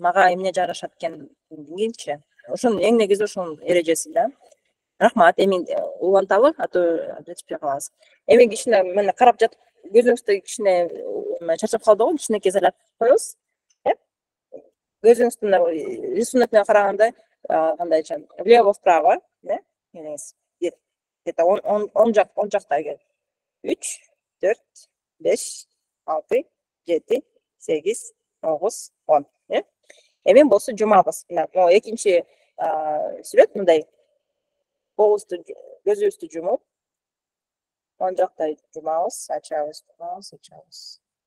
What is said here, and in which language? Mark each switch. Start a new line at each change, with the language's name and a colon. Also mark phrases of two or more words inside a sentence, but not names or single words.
Kyrgyz: Мага эмне жарашат экен дегенчи. Ошонун эң негизи ошонун эрежеси да. Рахмат, эми уланталы, ато жетишпей калабыз. Эми кичине мына карап жатып, көзүңүздө кичине чарчап калды го, кичинекей заряд коебуз. Көзүңүздүн рисунок менен караганда, кандайча,
Russian: влево-вправо, эмеңиз.
Kyrgyz: Где-то он жакта 3, 4, 5, 6, 7, 8, 9, 10. Эми болсо жумабыз. Мына экинчи сүрөт мындай. Көзүбүздү жумуп, он жакта жумабыз, ачабыз, ачабыз.